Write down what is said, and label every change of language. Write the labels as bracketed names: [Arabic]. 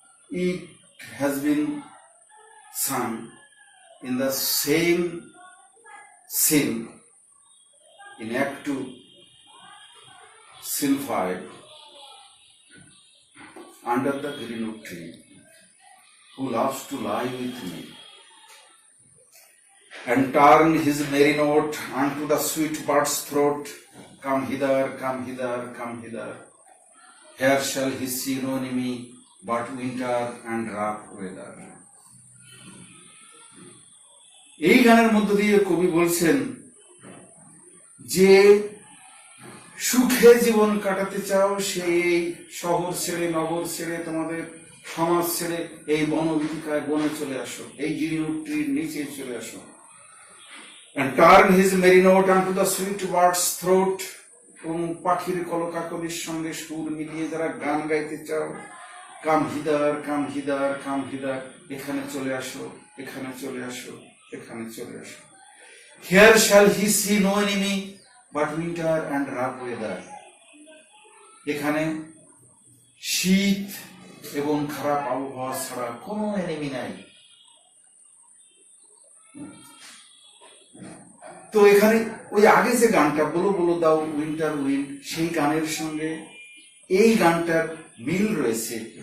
[English] It has been sung in the same scene in Act 2, Scene 5, under the Girinut tree, who loves to lie with me and turn his merry note unto the sweet bird's throat. Come hither, come hither, come hither. Here shall he see no enemy but winter and rough weather. [Bangla] এই গানের মধ্য দিয়ে কবি বলছেন যে সুখে জীবন কাটাতে চাও সেই শহর ছেড়ে, নগর ছেড়ে, তোমাদের সমাজ ছেড়ে এই বনভীতিকায় বনে চলে আসো, এই গিরিনুট ট্রির নিচে চলে আসো। [English] And turn his merry note unto the sweet bird's throat, [Bangla] এবং পাখির কলকাকলির সঙ্গে সুর মিলিয়ে যারা গান গাইতে চাও, [English] come hither, come hither, come hither, [Bangla] এখানে চলে আসো, এখানে চলে আসো, এখানে চলে আসো। [English] Here shall he see no enemy but winter and rough weather. [Bangla] এখানে শীত এবং খারাপ আবহাওয়া ছাড়া কোনো এনিমি নাই। তো এখানে ওই আগে যে গানটা বলো বলো দাও উইন্টার উইন্ড, সেই গানের সঙ্গে এই গানটার মিল রয়েছে।